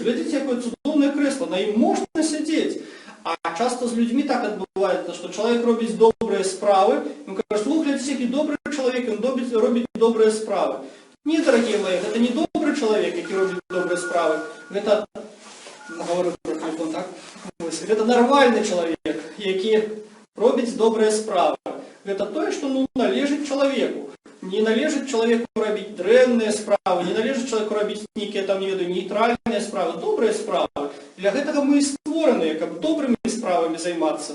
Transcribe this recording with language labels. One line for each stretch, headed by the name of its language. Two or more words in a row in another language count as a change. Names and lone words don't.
Belarusian: Глядзіце, якое цудоўнае крэсла, на ім можна сядзець. А часто з людзьмі так адбываецца, што чалавек робіць добрыя справы, ён кажа: о, глядзіце, які добры чалавек, ён робіць добрыя справы. Не, дарагія мае, гэта не добры чалавек, які робіць добрыя справы. Гэта,
Russian: говорю про телефон, так?
Belarusian: Гэта нармальны чалавек, які робіць добрыя справы. Гэта тое, што належыць чалавеку. Не належыць чалавеку рабіць дрэнныя справы, не належыць чалавеку рабіць нейкія там, не ведаю, нейтральныя справы, добрыя справы. Для гэтага мы і створаныя, каб добрымі справамі займацца.